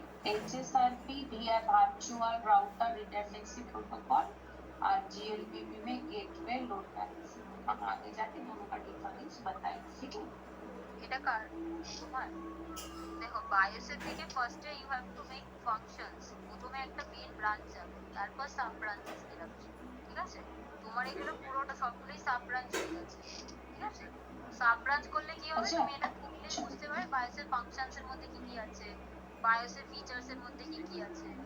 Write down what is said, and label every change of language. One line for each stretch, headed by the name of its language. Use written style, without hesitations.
Hindi: HSRP, DR Virtual Router Redundancy Protocol और GLBP में gateway load balance. हम आगे जाके दोनों का डिफरेंस बताएंगे। ठीक है?
Bangla: এটা কার? তোমার। দেখো বায়োসের থেকে ফার্স্টে
English: You have to make functions.
Bangla: প্রথমে একটা মেইন ব্রাঞ্চ যাবে, তারপর সাব ব্রাঞ্চেস বেরোবে। ঠিক আছে? তোমার এগুলো পুরোটা সবগুলোই সাব ব্রাঞ্চ হয়ে গেছে। ঠিক আছে? সাব ব্রাঞ্চ করলে কি হবে? তুমি এটা খুললে বুঝতে পারবে বায়োসের ফাংশনসের মধ্যে কি কি আছে, বায়োসের ফিচার্সের মধ্যে কি কি আছে।